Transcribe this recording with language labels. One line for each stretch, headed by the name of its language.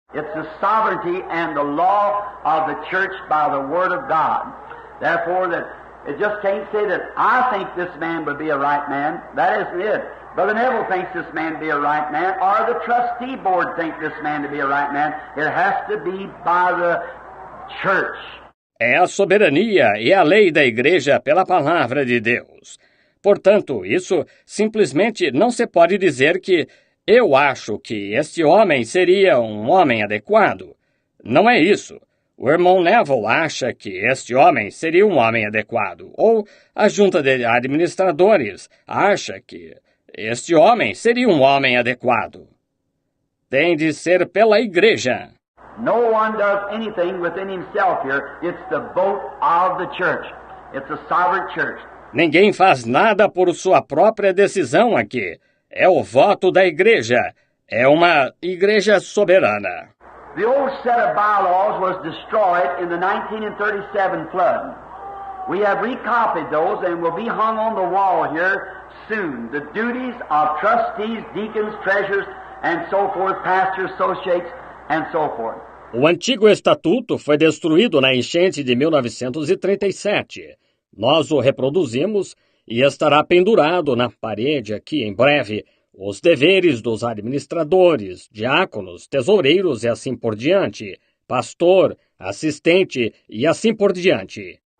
English: It's the sovereignty and the law of the church by the word of God. Therefore, that it just can't say that I think this man would be a right man. That isn't it. Brother Neville thinks this man to be a right man, or the trustee board think this man to be a right man. It has to be by the church.
Portuguese: É a soberania e a lei da igreja pela palavra de Deus. Portanto, isso simplesmente não se pode dizer que eu acho que este homem seria um homem adequado. Não é isso. O irmão Neville acha que este homem seria um homem adequado, ou a junta de administradores acha que este homem seria um homem adequado. Tem de ser pela igreja.
English: No one does anything within himself here. It's the vote of the church. It's a sovereign church.
Portuguese: Ninguém faz nada por sua própria decisão aqui. É o voto da igreja. É uma igreja soberana.
English: The old set of bylaws was destroyed in the 1937 flood. We have recopied those and will be hung on the wall here soon. The duties of trustees, deacons, treasurers, and so forth, pastors, associates, and so forth.
Portuguese: O antigo estatuto foi destruído na enchente de 1937. Nós o reproduzimos e estará pendurado na parede aqui em breve os deveres dos administradores, diáconos, tesoureiros e assim por diante, pastor, assistente e assim por diante.